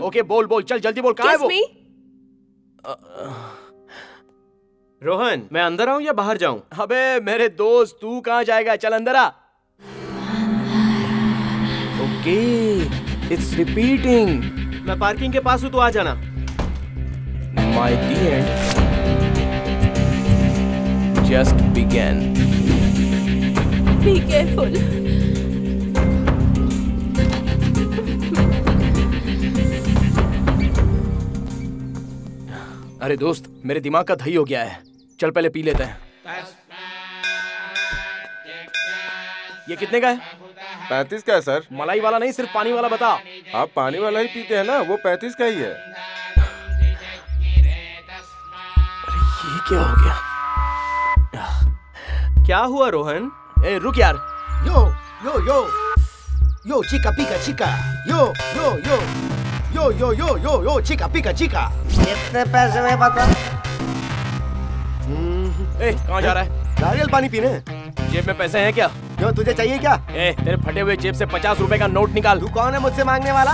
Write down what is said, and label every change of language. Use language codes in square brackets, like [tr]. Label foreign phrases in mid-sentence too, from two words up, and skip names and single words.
[hi] ओके, बोल बोल, चल जल्दी बोल, कहाँ है वो? रोहन, मैं अंदर आऊं या बाहर जाऊं? अबे मेरे दोस्त, तू कहाँ जाएगा? चल अंदर आ। ओके, [en] it's repeating. [hi] मैं पार्किंग के पास हूँ, तू आ जाना। [en] My the end just began. Be careful. [hi] अरे दोस्त, मेरे दिमाग का दही हो गया है। चल पहले पी लेते हैं। ये कितने का है? 35 का है सर। मलाई वाला नहीं, सिर्फ पानी वाला बता। आप पानी वाला ही पीते हैं ना, वो 35 का ही है। अरे ये क्या हो गया? क्या हुआ रोहन? ए रुक यार। यो यो यो यो चिका पिका चिका यो यो यो यो यो यो यो यो चिका पिका चिका। कितने पैसे में बता? ए कहाँ जा रहा है? नारियल पानी पीने? जेब में पैसे हैं क्या? क्यों, तुझे चाहिए क्या? तेरे फटे हुए जेब से 50 रुपए का नोट निकाल। तू कौन है मुझसे मांगने वाला?